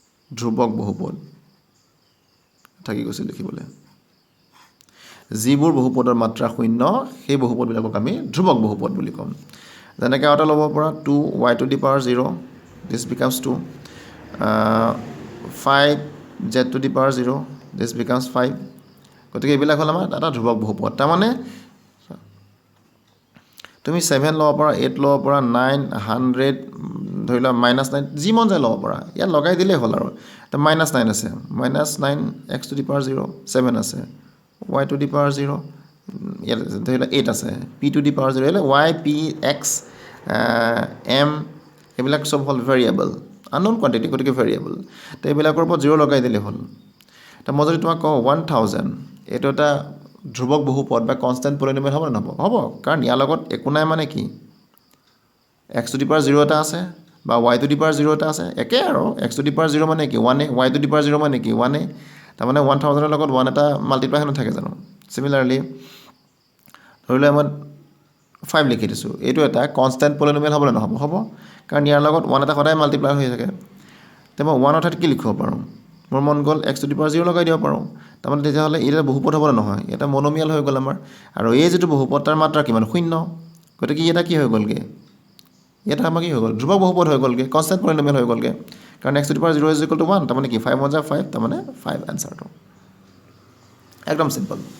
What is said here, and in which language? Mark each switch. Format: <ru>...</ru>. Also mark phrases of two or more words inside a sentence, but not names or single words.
<as>ধ্ৰুৱক বহুপদ থাকি গৈছে লিখিবলৈ যিবোৰ বহুপদৰ মাত্ৰা শূন্য সেই বহুপদবিলাকক আমি ধ্ৰুৱক বহুপদ বুলি ক'ম যেনেকৈ আৰু এটা ল'ব পৰা</as> <en>2y to the power 0 this becomes 2 5z to the power 0 this becomes 5</en> <as>গতিকে এইবিলাক হ'ল আমাৰ এটা ধ্ৰুৱক বহুপদ তাৰমানে তুমি 7 ল'ব পৰা 8 ল'ব পৰা 9 100 ধৰি লোৱা -9 যি মন যায় ল'ব পৰা ইয়াত লগাই দিলেই হ'ল আৰু তো -9 আছে -9</as> <en>x to the power 0</en> <as>7 আছে</as> <en>y to the power 0</en> <as>ইয়াত ধৰি লোৱা 8 আছে</as> <en>p to the power 0</en> <as>એટલે y p x m এইবিলাক সব হ'ল</as> <en>variable unknown quantity</en> <as>গতিকে ভেৰিয়েবল তো এইবিলাকৰ ওপৰত 0 লগাই দিলে হ'ল তো মই যদি তোমাক কওঁ 1000 এইটো এটা ধ্ৰুৱক বহুপদ বা</as> <en>constant polynomial</en> <as>হ'ব নে নহ'ব হ'ব কাৰণ ইয়াৰ লগত একো নাই মানে কি</as> <en>x to the power 0</en> <as>এটা আছে বা</as> <en>y to the power 0</en> <as>এটা আছে একে আৰু</as> <en>x to the power 0</en> <as>মানে কি 1a</as> <en>y to the power 0</en> <as>মানে কি 1a তাৰমানে 1000 ৰ লগত 1 এটা মাল্টিপ্লাই হৈ নাথাকে জানো সিমিলাৰলি ধৰি লোৱা মই 5 লিখি দিছোঁ এইটো এটা কনষ্টেণ্ট পলিনমিয়েল হ'ব নে নহ'ব হ'ব কাৰণ ইয়াৰ লগত 1 এটা সদায় মাল্টিপ্লাই হৈ থাকে তে মই 1 অৰ্থাৎ কি লিখিব পাৰোঁ মোৰ মন গ'ল</as> <en>x to the power 0</en> <as>লগাই দিব পাৰোঁ তাৰমানে তেতিয়াহ'লে এটা বহুপদ হ'ব নে নহয় এটা মনোমিয়াল হৈ গ'ল আমাৰ আৰু এই যিটো বহুপদ তাৰ মাত্ৰা কিমান শূন্য গতিকে এটা কি হৈ গ'লগে এটা আমাৰ কি হৈ গ'ল ধ্ৰুৱক বহুপদ হৈ গ'লগে</as> <en>constant polynomial</en> <as>হৈ গ'লগে কাৰণ</as> <en>x to the power 0 is equal to 1</en> <as>তাৰমানে কি 5 1 5 তাৰমানে 5 এনসাৰটো একদম সিম্পল</as>